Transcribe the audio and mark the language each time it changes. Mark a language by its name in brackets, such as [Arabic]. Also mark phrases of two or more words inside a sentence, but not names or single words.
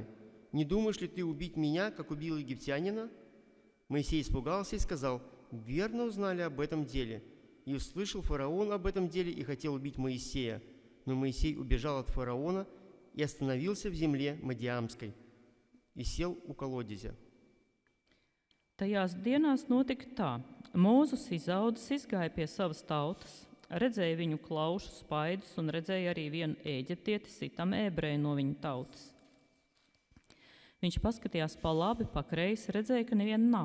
[Russian] Не думаешь ли ты убить меня, как убил египтянина?» Моисей испугался и сказал: «Верно узнали об этом деле». И услышал фараон об этом деле и хотел убить Моисея. Но Моисей убежал от фараона и остановился в земле Мадиамской и сел у колодезя. [Latvian] Tajās dienās notika tā. Mūzes izaudzis izgāja pie savas tautas, redzēja viņu klaušu spaidus un redzēja arī vienu ēģiptieti sitam ebreju no viņa tautas. Viņš paskatījās pa labi, pa kreisi, redzēja, ka neviena nav.